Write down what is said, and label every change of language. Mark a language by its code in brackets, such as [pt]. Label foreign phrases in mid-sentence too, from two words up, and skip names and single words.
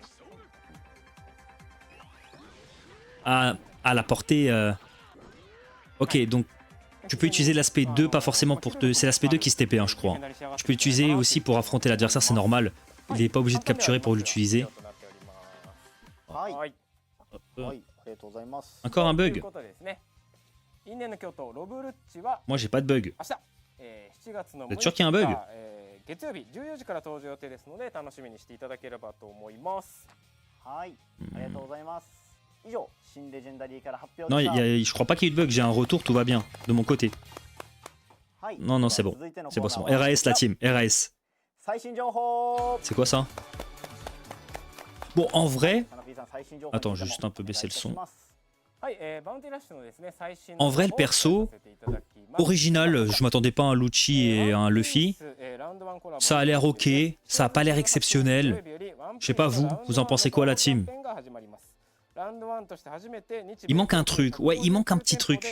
[fr] Ah, la portée... Ok, donc... Tu peux utiliser l'aspect 2, pas forcément pour te... C'est l'aspect 2 qui se TP, hein, je crois. Tu peux l'utiliser aussi pour affronter l'adversaire, c'est normal. Il n'est pas obligé de capturer pour l'utiliser. [ja] はいはい。はいありがとうございます [fr] Encore un [ja] という [fr] bug. [ja] ことでですね。因縁の京都ロブルッチは [fr] Moi, j'ai pas de bug. [ja] 明日、7月の [fr] Vous [ja] 6 [fr] êtes sûr qu'il y a un bug [ja] 日、月曜日14時から登場予定ですので楽しみにしていただければと思います。はいありがとうございます以上新レジェンダリーから発表 [fr] Non, [ja] でした [fr] je crois pas qu'il y ait eu de bug. J'ai un retour, tout va bien de mon côté. [ja] はい [fr] Non, non, c'est bon. [ja] 続いての [fr] C'est bon, [ja] コ [fr] c'est [ja] ー [fr] bon. [ja] ナーは [fr] RAS, la team. RAS. [ja] 最新情報 [fr] C'est quoi ça? Bon, en vrai, [ja] カナピーさん最新情報 [fr] attends, [ja] に [fr] je [ja] つ [fr] vais [ja] いて [fr] juste un [ja] も [fr] peu [ja] お願いい [fr] baisser [ja] た [fr] le [ja] し [fr] son. [ja] ます。はい、バウンティラッシュのですね最新 [fr] En vrai, le perso, original, je m'attendais pas à un Lucci et à un Luffy. Ça a l'air ok, ça a pas l'air exceptionnel. Je sais pas vous en pensez quoi la team? Il manque un truc, ouais, il manque un petit truc.